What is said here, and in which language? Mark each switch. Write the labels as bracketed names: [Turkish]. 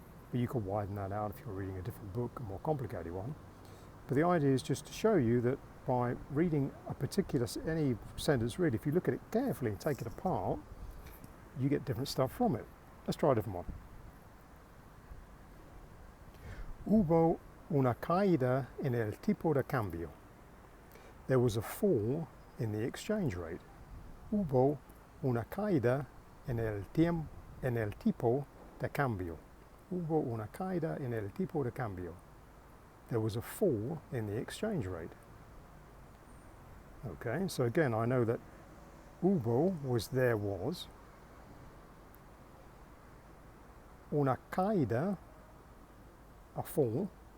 [English] But you could widen that out if you're reading a different book, a more complicated one. But the idea is just to show you that by reading any sentence really, if you look at it carefully and take it apart, you get different stuff from it. Let's try a different one. [Spanish] Hubo una caída en el tipo de cambio. [English] There was a fall in the exchange rate. [Spanish] Hubo una caída en el tipo de cambio. Hubo una caída en el tipo de cambio. [English] There was a fall in the exchange rate. Okay, so again, I know that hubo was there was. [Spanish] Una caída, [English] a fall.